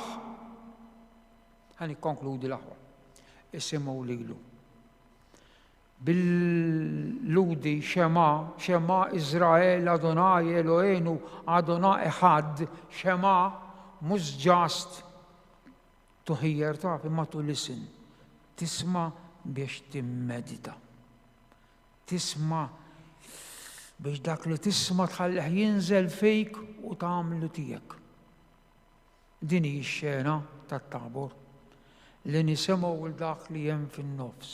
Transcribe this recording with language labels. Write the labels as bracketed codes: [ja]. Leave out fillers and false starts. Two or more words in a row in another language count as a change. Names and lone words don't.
[mt] Ħa nikkonkludi l-aħwa. Isimgħu lilu. Bil-ludi [he] שמע ישראל אדוני אלוהינו אדוני אחד, [mt] Shema mhux [en] just to hear [mt] taf imma [en] to listen. [mt] Tisma' biex timmedita. Tisma' biex dak li tisma' tħallih jinżel fejk u tagħmlu tiegħek. Din hi x-xena tat-Tabor li nisimgħu l dak li hemm fin-nofs.